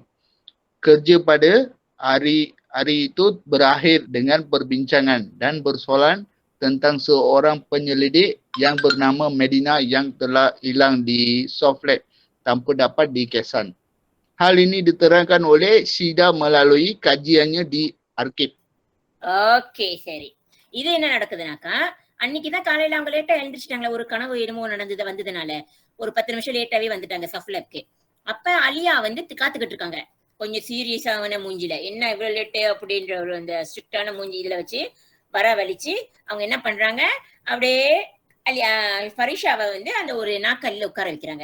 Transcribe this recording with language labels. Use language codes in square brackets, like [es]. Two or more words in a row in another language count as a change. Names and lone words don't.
[ms] Kerja pada hari itu berakhir dengan perbincangan dan bersoalan tentang seorang penyelidik yang bernama Medina yang telah hilang di [en] soft lab [ms] tanpa dapat dikesan. Hal ini diterangkan oleh Shida melalui kajiannya di arkib. [ta] ஓகே சரி. இது என்ன நடக்குதுனாக்கா அன்னைக்குதான் காலையில அவங்க லேட்டா எழுந்திரிச்சிட்டாங்களா, ஒரு கனவு என்னமோ வந்ததுனால ஒரு 10 நிமிஷம் லேட்டாவே வந்துட்டாங்க சஃப்லப்க்கு. அப்ப அலியா வந்து காத்துக்கிட்டு இருக்காங்க கொஞ்சம் சீரியஸான மூஞ்சில, என்ன இவ்வளவு லேட்டு அப்படின்ற ஒரு அந்த ஸ்ட்ரிக்டான மூஞ்சி இதுல வச்சு வரவழிச்சு அவங்க என்ன பண்றாங்க, அப்படியே அலியா ஃபரிஷாவை வந்து அந்த ஒரு நாக்கல்ல உட்கார வைக்கிறாங்க.